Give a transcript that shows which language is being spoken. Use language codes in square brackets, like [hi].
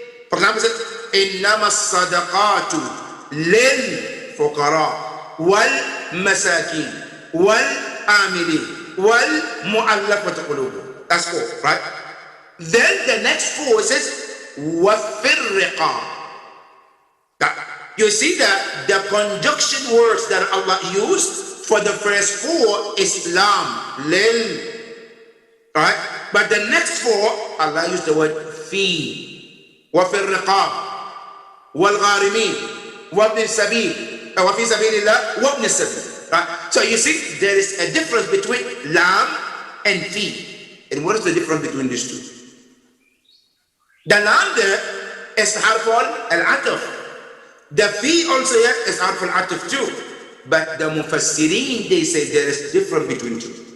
[en] For example, it said, [ar] إنما الصدقات للفقراء والمساكين والعاملين والمؤلفة قلوبهم. [en] That's 4, right? Then the next 4 says [ar] وفي الرقاب. [en] You see that the conjunction words that Allah used for the first 4 is lam, lil, right? But the next 4, Allah used the word fi, [ar] وفي الرقاب والغارمين وابن السبيل [en] وفي سبيل الله وابن السبيل. Right? So you see there is a difference between lam and fi. And what is the difference between these two? The lam there is harf al-ataf. The fi also here is harf al-ataf too. But the mufassirin, they say there is difference between two.